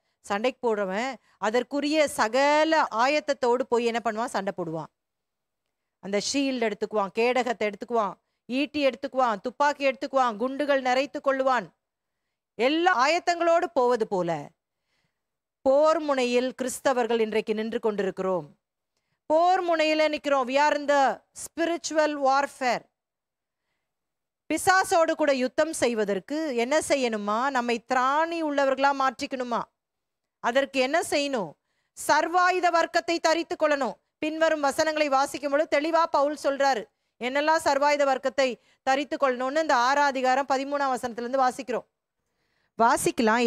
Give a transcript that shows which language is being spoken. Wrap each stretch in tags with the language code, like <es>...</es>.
<ta>சண்டைக்கு போடுறவன் அதற்குரிய சகல ஆயத்தத்தோடு போய் என்ன பண்ணுவான்? சண்டை போடுவான். அந்த ஷீல்டு எடுத்துக்குவான், கேடகத்தை எடுத்துக்குவான், ஈட்டி எடுத்துக்குவான், துப்பாக்கி எடுத்துக்குவான், குண்டுகள் நிறைத்து கொள்ளுவான். எல்லா ஆயத்தங்களோடு போவது போல போர் முனையில் கிறிஸ்தவர்கள் இன்றைக்கு நின்று கொண்டிருக்கிறோம். போர் முனையில் நிற்கிறோம்.</ta> <en>we are in the spiritual warfare.</en> <ta>பிசாசோடு கூட யுத்தம் செய்வதற்கு என்ன செய்யணுமா? நம்மை திராணி உள்ளவர்களா மாற்றிக்கணுமா? அதற்கு என்ன செய்யணும்? சர்வாயுத வர்க்கத்தை தரித்து கொள்ளணும். பின்வரும் வசனங்களை வாசிக்கும் பொழுது தெளிவா பவுல் சொல்றாரு என்னெல்லாம் சர்வாயுத வர்க்கத்தை தரித்து கொள்ளணும்னு. இந்த 6ஆம் அதிகாரம் 13ஆம் வசனத்திலிருந்து வாசிக்கிறோம். வாசிக்கலாம்.</ta>